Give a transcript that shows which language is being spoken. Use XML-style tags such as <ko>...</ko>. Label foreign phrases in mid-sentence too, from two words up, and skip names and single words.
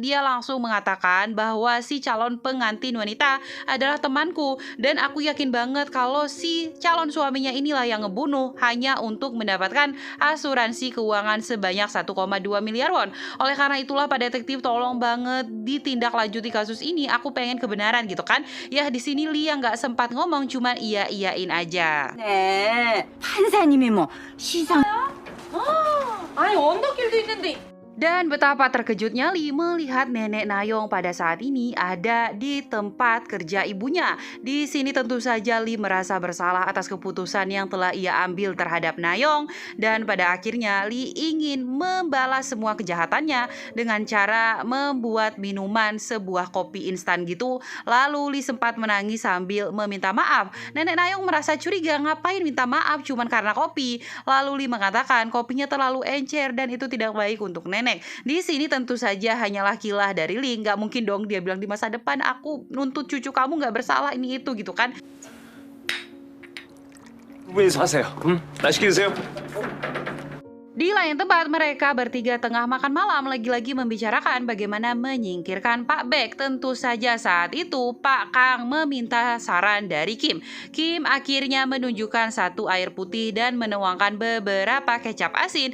<id>Dia langsung mengatakan bahwa si calon pengantin wanita adalah temanku dan aku yakin banget kalau si calon suaminya inilah yang ngebunuh hanya untuk mendapatkan asuransi keuangan sebanyak 1,2 miliar won. Oleh karena itulah Pak Detektif tolong banget ditindaklanjuti kasus ini. Aku pengen kebenaran gitu kan. Ya di sini Lee yang nggak sempat ngomong cuma iya-iyain aja.</id> <ko>네, 판사님이 뭐 시상 아니 언덕길도 있는데</ko> <id>Dan betapa terkejutnya Lee melihat nenek Nayong pada saat ini ada di tempat kerja ibunya. Di sini tentu saja Lee merasa bersalah atas keputusan yang telah ia ambil terhadap Nayong dan pada akhirnya Lee ingin membalas semua kejahatannya dengan cara membuat minuman sebuah kopi instan gitu. Lalu Lee sempat menangis sambil meminta maaf. Nenek Nayong merasa curiga ngapain minta maaf cuman karena kopi. Lalu Lee mengatakan kopinya terlalu encer dan itu tidak baik untuk nenek. Di sini tentu saja hanyalah kilah dari Lee. Nggak mungkin dong dia bilang di masa depan aku nuntut cucu kamu nggak bersalah ini itu gitu kan.</id> <ko>두 분이서 하세요. 맛있게 드세요.</ko> <id>Di lain tempat, mereka bertiga tengah makan malam lagi-lagi membicarakan bagaimana menyingkirkan Pak Baek. Tentu saja saat itu Pak Kang meminta saran dari Kim. Kim akhirnya menunjukkan satu air putih dan menuangkan beberapa kecap asin.</id>